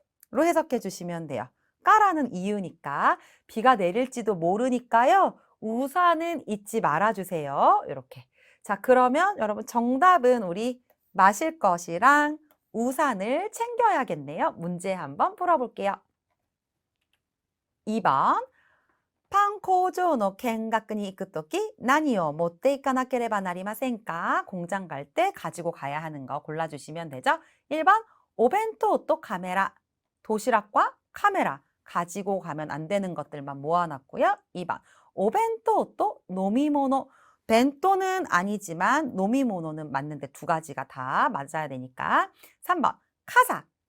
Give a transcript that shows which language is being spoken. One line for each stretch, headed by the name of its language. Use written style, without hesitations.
Korean: 로 해석해 주시면 돼요. 까라는 이유니까 비가 내릴지도 모르니까요. 우산은 잊지 말아주세요. 이렇게. 자, 그러면 여러분 정답은 우리 마실 것이랑 우산을 챙겨야겠네요. 문제 한번 풀어볼게요. 2번.
Japanese: 판工場の見学に行くとき何を持っていかなければなりませんか?
Korean: 공장 갈 때 가지고 가야 하는 거 골라주시면 되죠. 1번. 오벤토 또 카메라. 도시락과 카메라. 가지고 가면 안 되는 것들만 모아놨고요. 2번. 오벤토 또 노미모노. 벤토는 아니지만 노미모노는 맞는데 두 가지가 다 맞아야 되니까. 3번. 카사.